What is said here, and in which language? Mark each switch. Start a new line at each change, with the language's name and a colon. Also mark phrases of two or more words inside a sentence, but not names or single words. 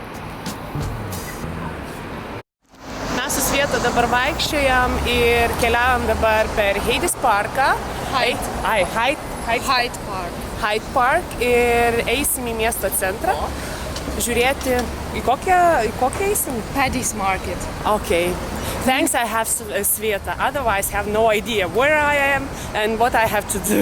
Lithuanian: Mes su Sveta dabar vaikščiojam ir keliaujam dabar per Heidis parką. Hyde Park ir eisim į miesto centrą. Žiūrėti, į kokią eisim? Paddy's Market.
English: Okay. Thanks, I have Sveta. Otherwise, I have no idea where I am and what I have to do.